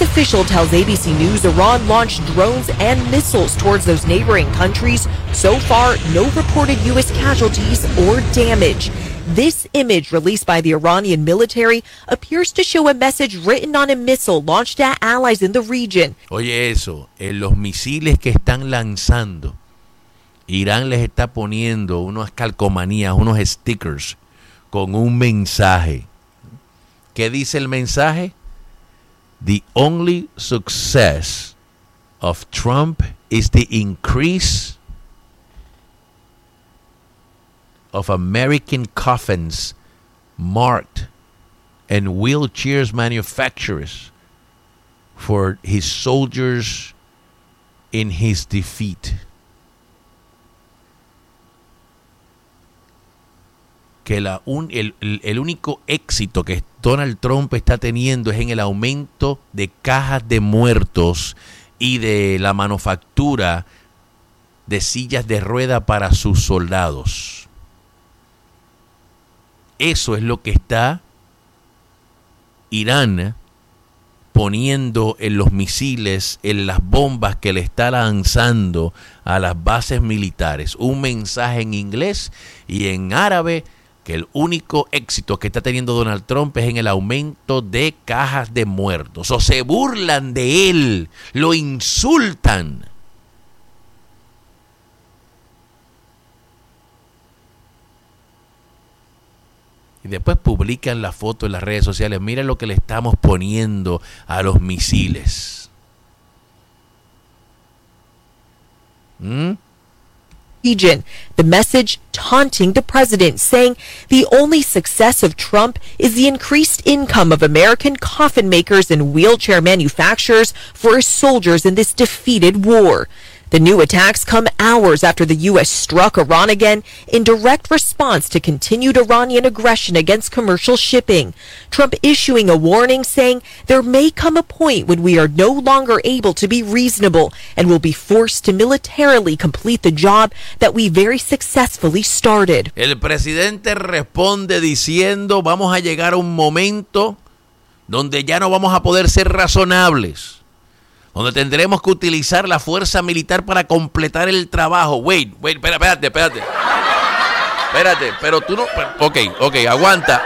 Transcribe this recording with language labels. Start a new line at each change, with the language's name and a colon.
English: official tells ABC News Iran launched drones and missiles towards those neighboring countries. So far, no reported U.S. casualties or damage. This image released by the Iranian military appears to show a message written on a missile launched at allies in the region.
Spanish: Oye eso, en los misiles que están lanzando, Irán les está poniendo unas calcomanías, unos stickers con un mensaje. ¿Qué dice el mensaje?
English: The only success of Trump is the increase of American coffins marked and wheelchairs manufacturers for his soldiers in his defeat.
Spanish: Que el único éxito que Donald Trump está teniendo es en el aumento de cajas de muertos y de la manufactura de sillas de rueda para sus soldados. Eso es lo que está Irán poniendo en los misiles, en las bombas que le está lanzando a las bases militares. Un mensaje en inglés y en árabe que el único éxito que está teniendo Donald Trump es en el aumento de cajas de muertos. O se burlan de él, lo insultan. Y después publican la foto en las redes sociales. Mira lo que le estamos poniendo a los misiles.
English: Region, the message taunting the president, saying the only success of Trump is the increased income of American coffin makers and wheelchair manufacturers for his soldiers in this defeated war. The new attacks come hours after the U.S. struck Iran again in direct response to continued Iranian aggression against commercial shipping. Trump issuing a warning saying there may come a point when we are no longer able to be reasonable and will be forced to militarily complete the job that we very successfully started.
Spanish: El presidente responde diciendo vamos a llegar a un momento donde ya no vamos a poder ser razonables, donde tendremos que utilizar la fuerza militar para completar el trabajo. Espérate, pero tú no... Ok, aguanta.